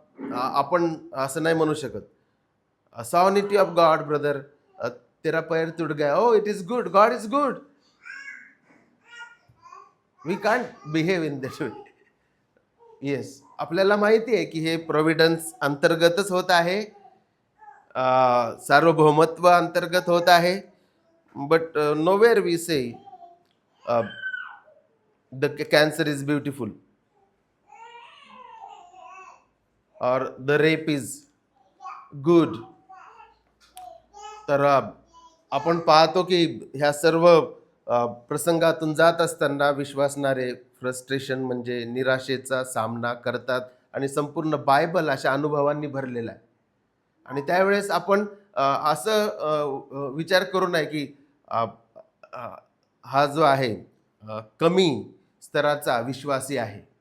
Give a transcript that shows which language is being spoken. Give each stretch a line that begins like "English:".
Marathi: आपण असं नाही म्हणू शकत,
English: sanity of God brother,
Hindi: तेरा पैर तुट गया,
English: Oh it is good, God is good. We can't behave in that way. Yes,
Marathi: आपल्याला माहिती आहे की हे प्रोव्हिडन्स अंतर्गतच होत आहे, सार्वभौमत्व अंतर्गत होत आहे.
English: but nowhere we say the cancer is beautiful
Hindi: और
English: The rape is good.
Marathi: तर आपण पाहतो की ह्या सर्व प्रसंगातून जात असताना विश्वासणारे फ्रस्ट्रेशन म्हणजे निराशेचा सामना करतात. आणि संपूर्ण बायबल अशा अनुभवांनी भरलेला आहे. आणि त्यावेळेस आपण असं विचार करू नये की हा जो आहे कमी स्तराचा विश्वासी आहे.